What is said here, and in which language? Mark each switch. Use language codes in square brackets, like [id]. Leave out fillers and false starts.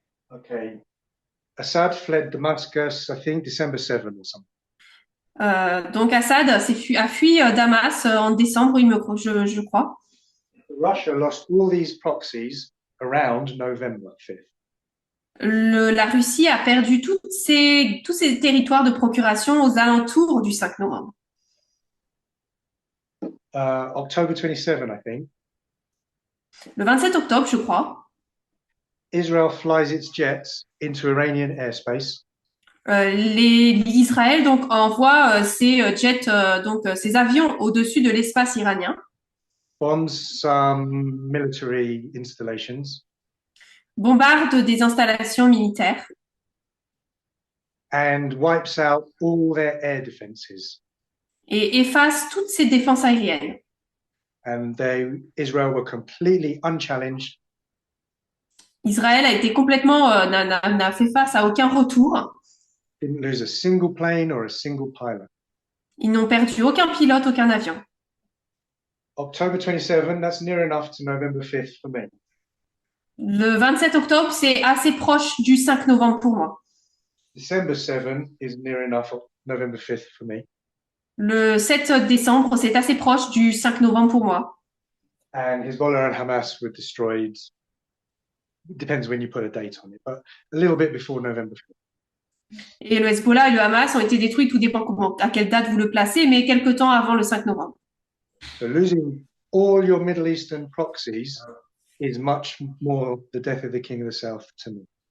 [en] Okay. Assad fled Damascus, I think, December 7 or something. [fr] Donc Assad a fui Damas en décembre, je crois. [en] Russia lost all these proxies around November 5th. [fr] La Russie a perdu tous ses territoires de procuration aux alentours du 5 novembre. [en] October 27, I think. [fr] Le 27 octobre, je crois, [en] Israel flies its jets into Iranian airspace. [fr] Israël donc envoie ses jets, ses avions au-dessus de l'espace iranien, [en] Bombs some military installations [fr] bombarde des installations militaires [en] and wipes out all their air defenses. [fr] et efface toutes ses défenses aériennes. [en] And Israel were completely unchallenged. [fr] Israël a été complètement, n'a fait face à aucun retour. [en] Didn't lose a single plane or a single pilot. [fr] Ils n'ont perdu aucun pilote, aucun avion. [en] October 27, that's near enough to November 5th for me. [fr] Le 27 octobre, c'est assez proche du 5 novembre pour moi. [en] December 7 is near enough November 5th for me. [fr] Le 7 décembre, c'est assez proche du 5 novembre pour moi. [en] And Hezbollah and Hamas were destroyed. It depends when you put a date on it, but a little bit before November 5th. [fr] Et le Hezbollah et le Hamas ont été détruits, tout dépend à quelle date vous le placez, mais quelque temps avant le 5 novembre. [en] So losing all your Middle Eastern proxies is much more the death of the king of the south to me.